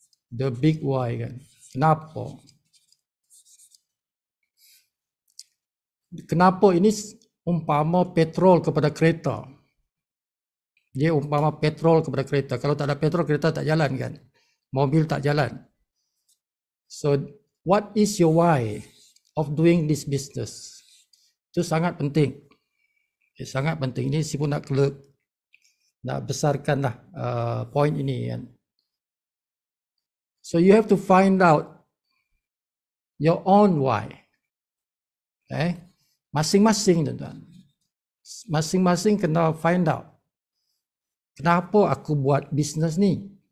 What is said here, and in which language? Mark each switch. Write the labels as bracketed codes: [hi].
[en] The big why kan. [ms] Kenapa? Kenapa ini umpama petrol kepada kereta. Dia umpama petrol kepada kereta. Kalau tak ada petrol, kereta tak jalan kan. Mobil tak jalan. [en] So, what is your why of doing this business? [ms] Itu sangat penting. Sangat penting. Ini si pun nak besarkanlah point ini kan. [en] So you have to find out your own why. [ms] Masing-masing tuan-tuan. Masing-masing kena find out. Kenapa aku buat bisnes ni?